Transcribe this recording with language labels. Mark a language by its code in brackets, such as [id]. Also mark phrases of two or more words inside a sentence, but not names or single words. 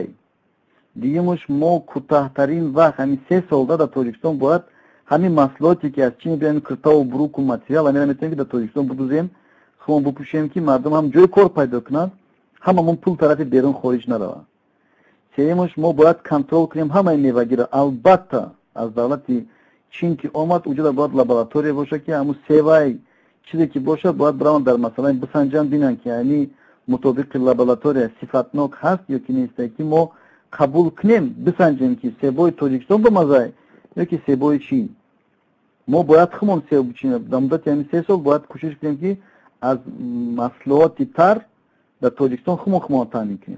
[tg] дуюмаш мо кӯтаҳтарин вақт ҳамин 3 сол дар Тоҷикистон бояд ҳамин маҳсулоте ки аз чин мебиёяд, киртову буруку материал ҳамин метавонем ки дар Тоҷикистон бидӯзем, худмон бупӯшем ки мардум ҳам ҷои кор пайдо кунад, ҳамамон пул тарафи берун хориҷ наравад. сеюмаш мо бояд контрол кунем ҳамаи мевагиро. албатта аз давлати чин ки омад уҷуда бояд лаборатория боша ки ҳамун севаи [fa] چیزی که باشه باید برام در مثلا بسنجن بینن که یعنی مطابق لابراتوری صفتناک هست یا که نیست که ما قبول کنیم بسنجیم که سیبای تاجیکستان به مزه یا که سیبای چین. ما باید خمون سیب چین در مدت یعنی 3 سال باید کوشش کنیم که از محصولات تر در تاجیکستان خمون تامین کنیم.